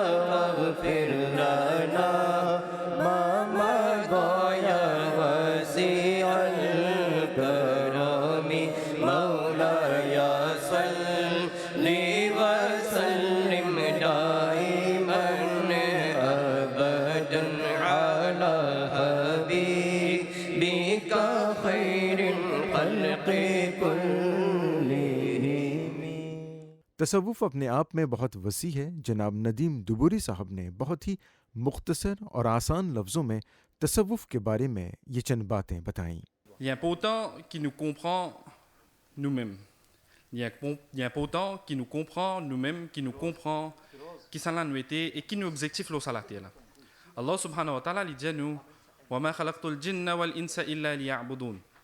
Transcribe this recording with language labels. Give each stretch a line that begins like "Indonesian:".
Arabic: واغفر لنا ما مضى يا واسع الكرم مولاي صل وسلم دائما أبدا على حبيبك خير الخلق كلهم
Hindi: तसव्वुफ़ अपने आप में बहुत वसी है। जनाब नदीम दुबूरी साहब ने बहुत ही मुख्तसर और आसान लफ्ज़ों में तसव्वुफ़ के बारे में ये चंद बातें बताईं।
French: Il est important qu'il nous comprend nous-mêmes. Il est important qu'il nous comprend nous-mêmes, qu'il nous comprend qui sont là nous était et qui nous objectif là sur la terre.
Arabic: Allah subhanahu wa ta'ala
French: dit nous
Arabic: وَمَا خَلَقْتُ الْجِنَّ وَالْإِنسَ إِلَّا لِيَعْبُدُونَ.